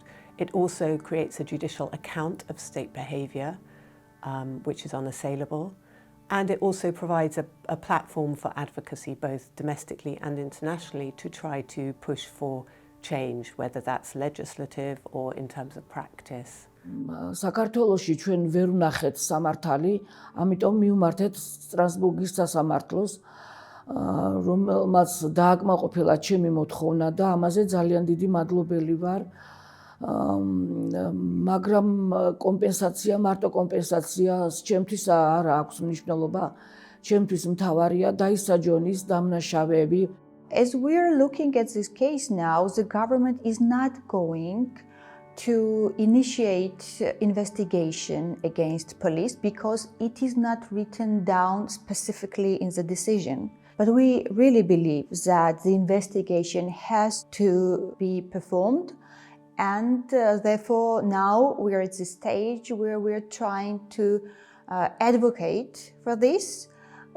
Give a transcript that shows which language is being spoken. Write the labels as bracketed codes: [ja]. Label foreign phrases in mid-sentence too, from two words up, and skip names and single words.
[en] It also creates a judicial account of state behaviour, which is unassailable. And it also provides a platform for advocacy, both domestically and internationally, to try to push for change, whether that's legislative or in terms of practice. [ka] საქართველოში ჩვენ ვერ ვნახეთ სამართალი, ამიტომ მივმართეთ სტრასბურგის სასამართლოს, რომელმაც დააკმაყოფილა ჩემი მოთხოვნა და ამაზე ძალიან დიდი მადლობელი ვარ. მაგრამ კომპენსაცია, მარტო კომპენსაციას ჩემთვის არ აქვს მნიშვნელობა. ჩემთვის მთავარია დაისაჯონ ის დამნაშავეები. [en] As we are looking at this case now, the government is not going to initiate investigation against police because it is not written down specifically in the decision. But we really believe that the investigation has to be performed, and therefore now we are at the stage where we are trying to advocate for this.